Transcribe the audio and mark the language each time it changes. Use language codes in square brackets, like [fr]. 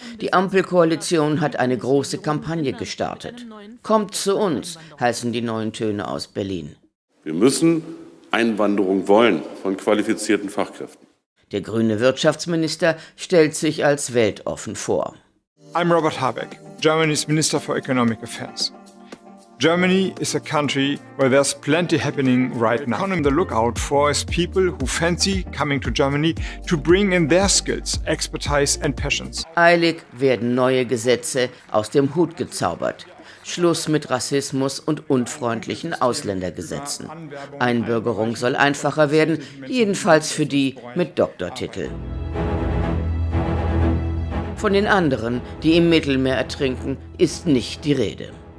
[de] Die Ampelkoalition hat eine große Kampagne gestartet. Kommt zu uns, heißen die neuen Töne aus Berlin. Wir müssen Einwanderung wollen von qualifizierten Fachkräften. Der grüne Wirtschaftsminister stellt sich als weltoffen vor. [en] I'm Robert Habeck, Germany's Minister for Economic Affairs. Germany is a country where there's plenty happening right now. On the lookout for is people who fancy coming to Germany to bring in their skills, expertise and passions. [de] Eilig werden neue Gesetze aus dem Hut gezaubert. Schluss mit Rassismus und unfreundlichen Ausländergesetzen. Einbürgerung soll einfacher werden, jedenfalls für die mit Doktortitel. Von den anderen, die im Mittelmeer ertrinken, ist nicht die Rede.